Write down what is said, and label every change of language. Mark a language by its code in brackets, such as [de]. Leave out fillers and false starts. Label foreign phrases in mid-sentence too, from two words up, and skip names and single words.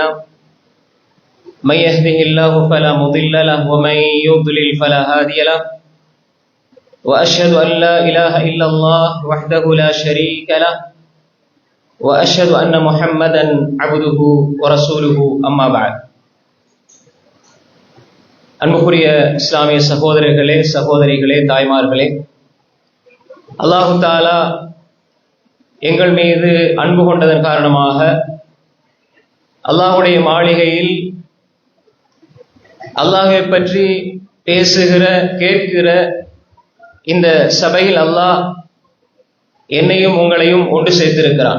[ar] من يهده الله فلا مضل له ومن يضلل فلا هادي له. وأشهد أن لا إله إلا الله وحده لا شريك له وأشهد أن محمدا عبده ورسوله أما بعد. [ta] அன்புக்குரிய இஸ்லாமிய சகோதரர்களே, சகோதரிகளே, தாய்மார்களே, [ar] الله تعالى [ta] எங்கள் மீது அன்பு கொண்டதன் காரணமாக அல்லாஹுடைய மாளிகையில் அல்லாஹை பற்றி பேசுகிற, கேட்கிற இந்த சபையில் அல்லாஹ் என்னையும் உங்களையும் ஒன்று சேர்த்திருக்கிறான்.